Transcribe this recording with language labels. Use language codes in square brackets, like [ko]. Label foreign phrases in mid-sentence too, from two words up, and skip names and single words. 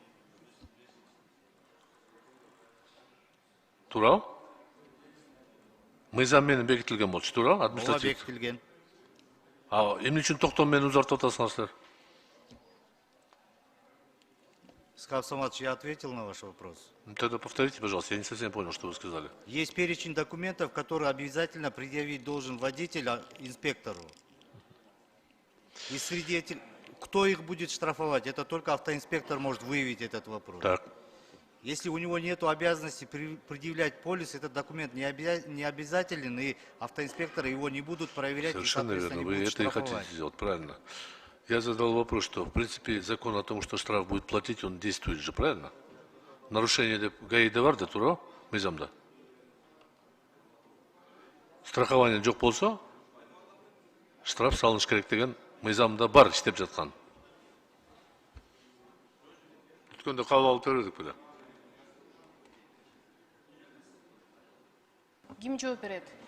[ky] Тура? Мыйзам менен бекитилген болчу, тура? Административ. бекитилген. Эмне үчүн токтом менен узартып атасыңар силер? Исхак Абсаматович, [ru] я ответил на ваш вопрос. Тогда повторите, пожалуйста, я не совсем понял, что вы сказали. Есть перечень документов, которые обязательно предъявить должен водитель инспектору. И среди этих, кто их будет штрафовать, это только автоинспектор может выявить этот вопрос. Так. Если у него нет обязанности предъявлять полис, этот документ не обязателен, и автоинспекторы его не будут проверять. Совершенно верно, вы это и хотите сделать, правильно. Я задал вопрос, что в принципе закон о том, что штраф будет платить, он действует же, правильно? [ky] Нарушение деп гаиде бар да, тура, мыйзамда. Страхование жок болсо, штраф салыныш керек деген мыйзамда бар иштеп жаткан. Өткөндө кабыл алып бердик беле. Ким жооп берет?